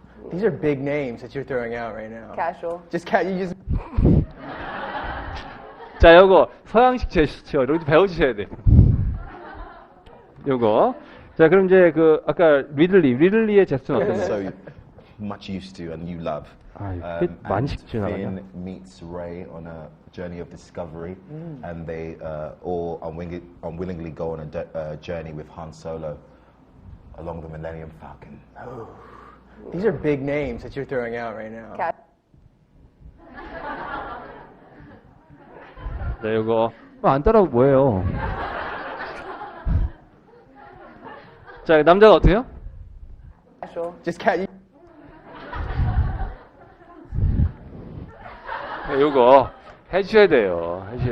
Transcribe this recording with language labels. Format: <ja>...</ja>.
<en>These are big names that you're throwing out right now. Casual. You just.</en> <ko>자, 요거 서양식 제스처 이런 거 배워주셔야 돼요. 요거. 자, 그럼 이제 그 아까 리들리의 제스처는 어땠나요?</ko> <en>So much used to and you love.</en> <ko>꽤 많이 쉽지 않아요.</ko> <en>Finn meets Ray on a journey of discovery, and they all unwillingly go on a journey with Han Solo along the Millennium Falcon. These are big names that you're throwing out right now.</en> <ko>자, 요거 안 따라오고 뭐예요? 자, 남자가 어때요?</ko> <en>Casual.</en> <ko>네, 요거 해주셔야 돼요.</ko>